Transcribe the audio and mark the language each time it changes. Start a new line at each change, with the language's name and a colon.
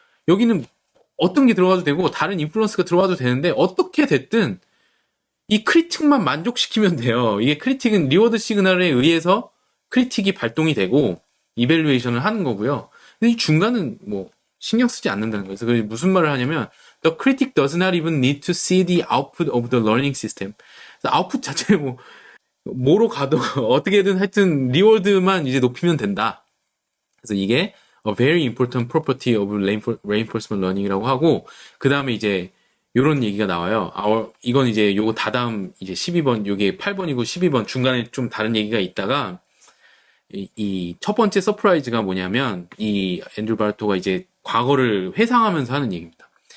Korean: 여기는 어떤 게 들어가도 되고 다른 인플루언스가 들어가도 되는데 어떻게 됐든 이 크리틱만 만족시키면 돼요. 이게 크리틱은 리워드 시그널에 의해서 크리틱이 발동이 되고 이밸류에이션을 하는 거고요. 근데 이 중간은 뭐 신경 쓰지 않는다는 거예요. 그래서 무슨 말을 하냐면
English: The critic does not even need to see the output of the learning system.
Korean: 아웃풋 자체를 뭐로 가도 어떻게든 하여튼 리워드만 이제 높이면 된다. 그래서 이게
English: a very important property of reinforcement learning
Korean: 이라고 하고 그 다음에 이제 요런 얘기가 나와요. 이건 이제 요거 다다음 이제 12번 요게 8번이고 12번 중간에 좀 다른 얘기가 있다가 이 첫 번째 서프라이즈가 뭐냐면 이 앤드루 바르토가 이제 과거를 회상하면서 하는 얘기입니다.